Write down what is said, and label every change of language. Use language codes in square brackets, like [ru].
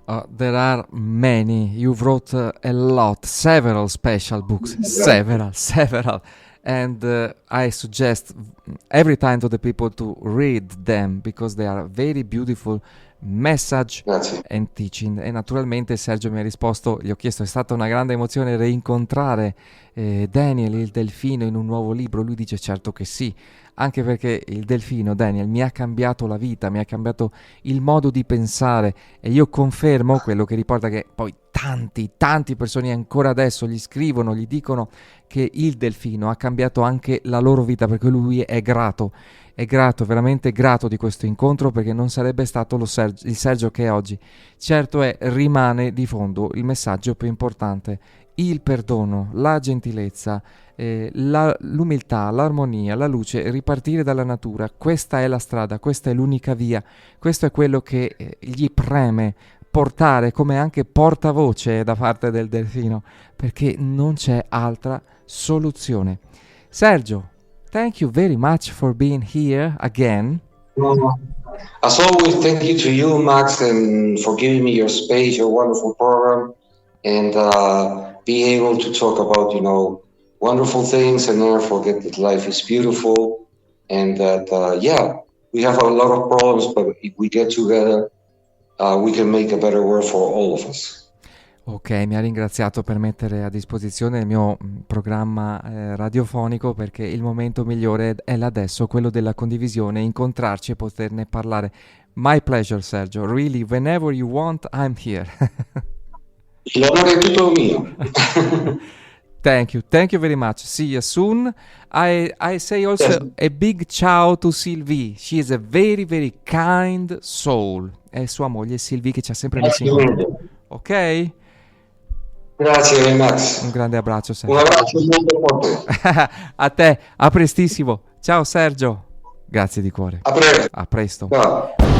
[en] There are many. You've wrote a lot, several special books, several. And I suggest every time to the people to read them, because they are very beautiful message and teaching. [it] E naturalmente Sergio mi ha risposto, gli ho chiesto, è stata una grande emozione rincontrare Daniel il Delfino in un nuovo libro? Lui dice certo che sì, anche perché il Delfino, Daniel, mi ha cambiato la vita, mi ha cambiato il modo di pensare, e io confermo quello che riporta, che poi tanti persone ancora adesso gli scrivono, gli dicono che il Delfino ha cambiato anche la loro vita, perché lui è grato, veramente grato di questo incontro, perché non sarebbe stato il Sergio che è oggi. Certo rimane di fondo il messaggio più importante: il perdono, la gentilezza, l'umiltà, l'armonia, la luce, ripartire dalla natura. Questa è la strada, questa è l'unica via, questo è quello che gli preme portare come anche portavoce da parte del Delfino, perché non c'è altra soluzione. [en] Sergio, thank you very much for being here again. As always, thank you to you, Max, and for giving me your space, your wonderful program, and be able to talk about, wonderful things and never forget that life is beautiful, and that, we have a lot of problems, but if we get together, we can make a better world for all of us. [it] Ok, mi ha ringraziato per mettere a disposizione il mio programma radiofonico, perché il momento migliore è l'adesso, quello della condivisione, incontrarci e poterne parlare. [en] My pleasure, Sergio. Really, whenever you want, I'm here. [it] L'onore è tutto mio. [en] Thank you very much. See you soon. I say also a big ciao to Sylvie. She is a very, very kind soul. [it] È sua moglie Sylvie che ci ha sempre messo in contatto. Ok? Grazie Max. Un grande abbraccio, Sergio. Un abbraccio molto forte. A te, a prestissimo. Ciao Sergio. Grazie di cuore. A presto. A presto. Ciao.